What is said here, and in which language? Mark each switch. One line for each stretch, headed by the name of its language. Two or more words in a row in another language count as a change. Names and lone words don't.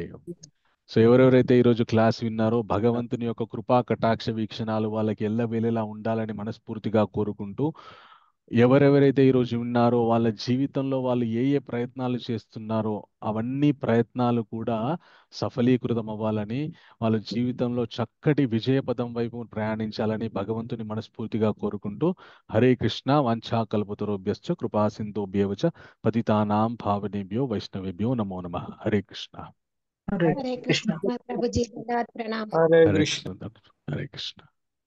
Telugu: సో ఎవరెవరైతే ఈరోజు క్లాస్ విన్నారో భగవంతుని యొక్క కృపా కటాక్ష వీక్షణాలు వాళ్ళకి ఎల్లవేళలా ఉండాలని మనస్ఫూర్తిగా కోరుకుంటూ, ఎవరెవరైతే ఈరోజు ఉన్నారో వాళ్ళ జీవితంలో వాళ్ళు ఏ ఏ ప్రయత్నాలు చేస్తున్నారో అవన్నీ ప్రయత్నాలు కూడా సఫలీకృతం అవ్వాలని, వాళ్ళ జీవితంలో చక్కటి విజయపదం వైపు ప్రయాణించాలని భగవంతుని మనస్ఫూర్తిగా కోరుకుంటూ, హరే కృష్ణ.
Sanskrit: వాంఛా కల్పతరుభ్యశ్చ కృపా సింధుభ్యేవచ పతితానాం పావనేభ్యో వైష్ణవేభ్యో నమో నమః. హరే కృష్ణ.
Telugu: హరే కృష్ణ ప్రభుజీ. ప్రణామం. హరే కృష్ణ. హరే కృష్ణ.